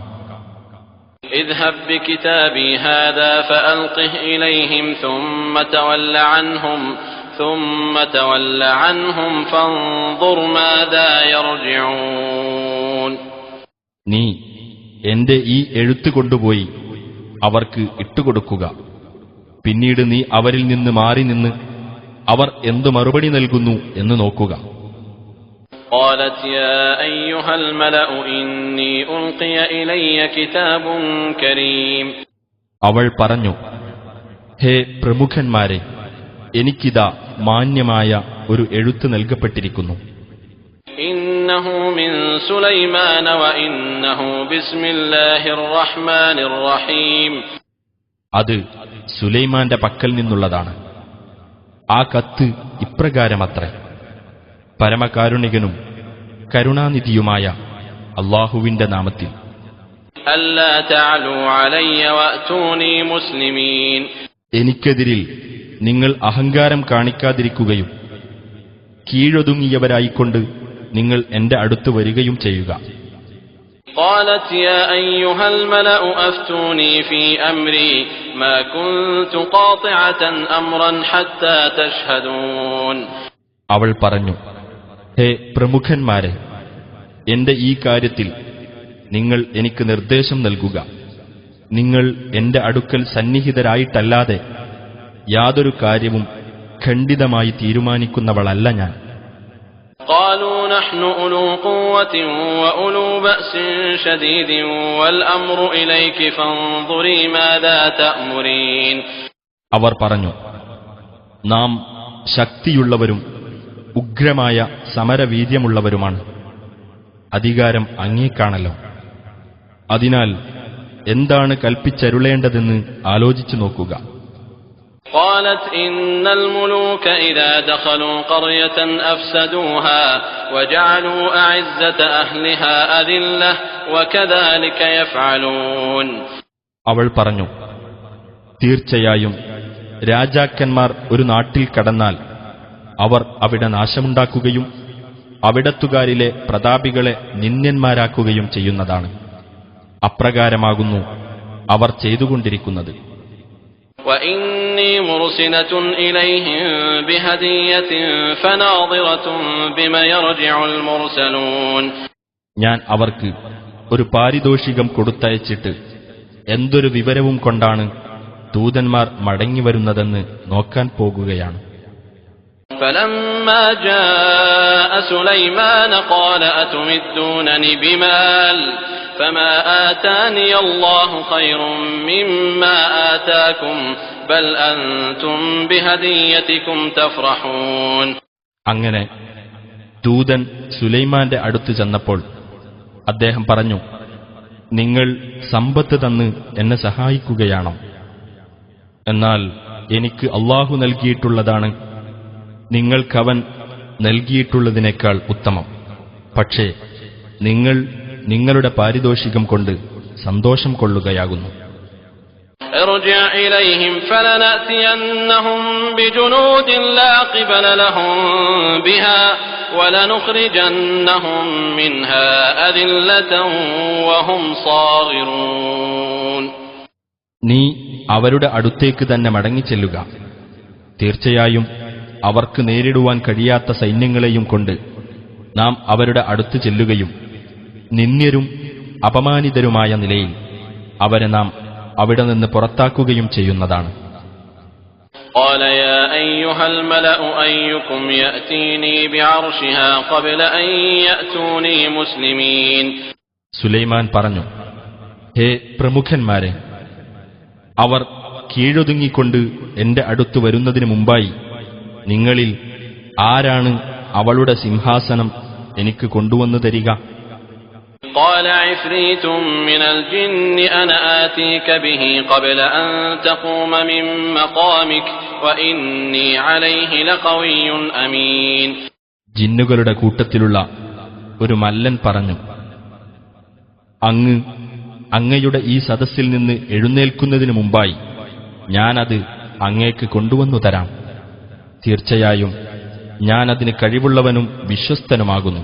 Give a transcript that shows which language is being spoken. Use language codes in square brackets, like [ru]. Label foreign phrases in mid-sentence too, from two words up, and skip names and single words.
[ar] اذهب بكتابي هذا فألقه إليهم ثم تول عنهم فانظر ماذا يرجعون. [ml] നീ എന്റെ ഈ എഴുത്ത് കൊണ്ടുപോയി അവർക്ക് ഇട്ടുകൊടുക്കുക. പിന്നീട് നീ അവരിൽ നിന്ന് മാറി നിന്ന് അവർ എന്തു മറുപടി നൽകുന്നു എന്ന് നോക്കുക. [ar] قالت يا أيها الملأ إني ألقي إلي كتاب كريم. [ml] അവൾ പറഞ്ഞു, ഹേ പ്രമുഖന്മാരെ, എനിക്കിതാ മാന്യമായ ഒരു എഴുത്ത് നൽകപ്പെട്ടിരിക്കുന്നു. [ar] إنه من سليمان وإنه بسم الله الرحمن الرحيم. [ml] അത് സുലൈമാന്റെ പക്കൽ നിന്നുള്ളതാണ്. ആ കത്ത് ഇപ്രകാരമത്രേ: പരമകാരുണികനും കരുണാനിധിയുമായ അല്ലാഹുവിന്റെ നാമത്തിൽ. [ar] ألا تعلوا علي وأتوني مسلمين. [ml] എനിക്കെതിരിൽ നിങ്ങൾ അഹങ്കാരം കാണിക്കാതിരിക്കുകയും കീഴൊതുങ്ങിയവരായിക്കൊണ്ട് നിങ്ങൾ എന്റെ അടുത്ത് വരികയും ചെയ്യുക. [ar] قالت يا أيها الملأ أفتوني في أمري ما كنت قاطعة أمرا حتى تشهدون. [ml] അവൾ പറഞ്ഞു, ഹേ പ്രമുഖന്മാരെ, എന്റെ ഈ കാര്യത്തിൽ നിങ്ങൾ എനിക്ക് നിർദ്ദേശം നൽകുക. നിങ്ങൾ എന്റെ അടുക്കൽ സന്നിഹിതരായിട്ടല്ലാതെ യാതൊരു കാര്യവും ഖണ്ഡിതമായി തീരുമാനിക്കുന്നവളല്ല ഞാൻ. [ar] قالوا نحن أولو قوة وأولو بأس شديد والأمر إليك فانظري ماذا تأمرين. [ml] അവർ പറഞ്ഞു, നാം ശക്തിയുള്ളവരും ഉഗ്രമായ സമരവീര്യമുള്ളവരുമാണ്. അധികാരം അങ്ങേക്കാണല്ലോ. അതിനാൽ എന്താണ് കൽപ്പിച്ചരുളേണ്ടതെന്ന് ആലോചിച്ചു നോക്കുക. [ar] قالت إن الملوك إذا دخلوا قرية أفسدوها وجعلوا أعزة أهلها أذلة وكذلك يفعلون. [ml] അവൾ പറഞ്ഞു, തീർച്ചയായും രാജാക്കന്മാർ ഒരു നാട്ടിൽ കടന്നാൽ അവർ അവിടെ നാശമുണ്ടാക്കുകയും അവിടത്തുകാരിലെ പ്രതാപികളെ നിന്ദ്യന്മാരാക്കുകയും ചെയ്യുന്നതാണ്. അപ്രകാരമാകുന്നു അവർ ചെയ്തുകൊണ്ടിരിക്കുന്നത്. [ar] وإني مرسلة إليهم بهدية فناظرة بما يرجع المرسلون. [ml] ഞാൻ അവർക്ക് ഒരു പാരിതോഷികം കൊടുത്തയച്ചിട്ട് എന്തൊരു വിവരവും കൊണ്ടാണ് ദൂതന്മാർ മടങ്ങിവരുന്നതെന്ന് നോക്കാൻ പോകുകയാണ്. [ar] فلما جاء سليمان قال أتمدونني بمال فما آتاني الله خير مما آتاكم بل أنتم بهديتكم تفرحون. [ml] അങ്ങനെ ദൂതൻ സുലൈമാന്റെ അടുത്ത് ചെന്നപ്പോൾ അദ്ദേഹം പറഞ്ഞു, നിങ്ങൾ സമ്പത്ത് തന്ന് എന്നെ സഹായിക്കുകയാണോ? എന്നാൽ എനിക്ക് അല്ലാഹു നൽകിയിട്ടുള്ളതാണ് നിങ്ങൾക്കവൻ നൽകിയിട്ടുള്ളതിനേക്കാൾ ഉത്തമം. പക്ഷേ നിങ്ങൾ നിങ്ങളുടെ പാരിതോഷികം കൊണ്ട് സന്തോഷം കൊള്ളുകയാകുന്നു. [ar] ارجع إليهم فلنأتينهم بجنود لا قبل لهم بها ولنخرجنهم منها أذلة وهم صاغرون. [ml] നീ അവരുടെ അടുത്തേക്ക് തന്നെ മടങ്ങിച്ചെല്ലുക. തീർച്ചയായും അവർക്ക് നേരിടുവാൻ കഴിയാത്ത സൈന്യങ്ങളെയും കൊണ്ട് നാം അവരുടെ അടുത്ത് ചെല്ലുകയും നിന്ദ്യരും അപമാനിതരുമായ നിലയിൽ അവരെ നാം അവിടെ നിന്ന് പുറത്താക്കുകയും ചെയ്യുന്നതാണ്. [ar] قال يا أيها الملأ أيكم يأتيني بعرشها قبل أن يأتوني مسلمين. [ml] സുലൈമാൻ പറഞ്ഞു, ഹേ പ്രമുഖന്മാരെ, അവർ കീഴൊതുങ്ങിക്കൊണ്ട് എന്റെ അടുത്ത് വരുന്നതിനു മുമ്പായി നിങ്ങളിൽ ആരാണ് അവളുടെ സിംഹാസനം എനിക്ക് കൊണ്ടുവന്നു തരിക? [ar] قال عفريت من الجن أنا آتيك به قبل أن تقوم من مقامك وإني عليه لقوي أمين. [ml] ജിന്നുകളുടെ കൂട്ടത്തിലുള്ള ഒരു മല്ലൻ പറഞ്ഞു, അങ്ങയുടെ ഈ സദസ്സിൽ നിന്ന് എഴുന്നേൽക്കുന്നതിനു മുമ്പായി ഞാനത് അങ്ങേക്ക് കൊണ്ടുവന്നു തരാം. തീർച്ചയായും ഞാനതിന് കഴിവുള്ളവനും വിശ്വസ്തനുമാകുന്നു.